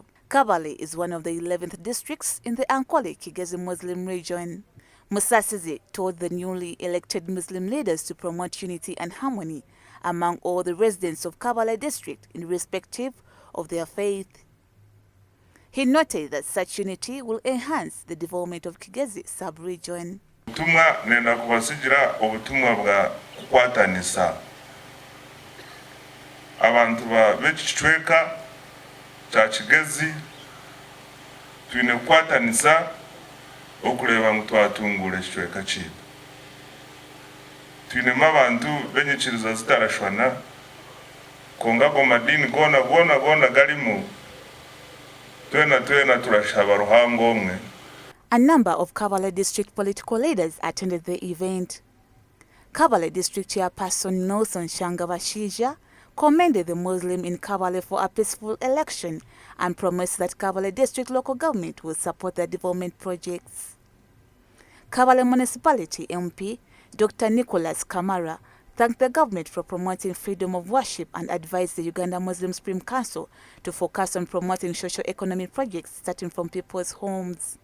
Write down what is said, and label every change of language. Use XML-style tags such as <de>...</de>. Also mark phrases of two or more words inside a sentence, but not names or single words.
<en>Kabale is one of the 11th districts in the Ankole-Kigezi Muslim region. Musasizi told the newly elected Muslim leaders to promote unity and harmony among all the residents of Kabale district irrespective of their faith. He noted that such unity will enhance the development of Kigezi sub-region.</en> <cgg>Obutumwa nenda kubasigira obutumwa bwa kukwatanisa abantu b'ekicweka kya Kigezi twine kukwatanisa okuleba ngu twatungula ekicweka kiitu. Twinemu abantu b'enyikiriza zitarashwana konga go madini gona galimu.</cgg> <en>A number of Kabale district political leaders attended the event. Kabale district chairperson Nelson Shangabashija commended the Muslim in Kabale for a peaceful election and promised that Kabale district local government will support their development projects. Kabale municipality MP Dr. Nicholas Kamara thanked the government for promoting freedom of worship and advised the Uganda Muslim Supreme Council to focus on promoting socio-economic projects starting from people's homes.</en>